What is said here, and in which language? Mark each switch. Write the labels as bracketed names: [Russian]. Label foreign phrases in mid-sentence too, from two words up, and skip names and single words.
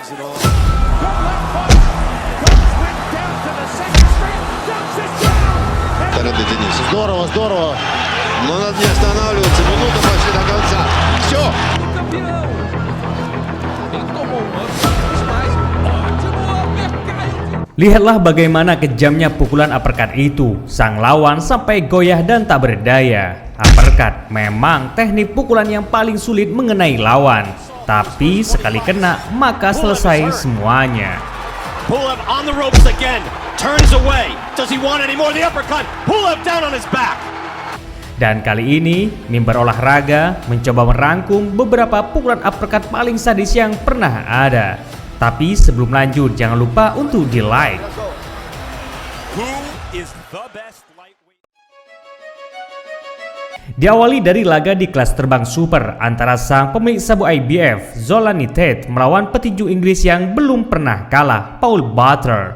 [Russian] Здорово, здорово. Но надо не останавливаться. Минута почти до конца. Все. [Indonesian] Lihatlah bagaimana kejamnya pukulan uppercut itu. Sang lawan sampai goyah dan tak berdaya. Uppercut memang teknik pukulan yang paling sulit mengenai lawan. Tapi sekali kena maka selesai semuanya. [English] Pulev on the ropes again. Turns away. Does he want any more? The uppercut. Pulev down on his back. [Indonesian] Dan kali ini, Mimbar Olahraga mencoba merangkum beberapa pukulan uppercut paling sadis yang pernah ada. Tapi sebelum lanjut, jangan lupa untuk di-like. Diawali dari laga di kelas terbang super antara sang pemilik sabu IBF, Zolani Tate, melawan petinju Inggris yang belum pernah kalah, Paul Butler.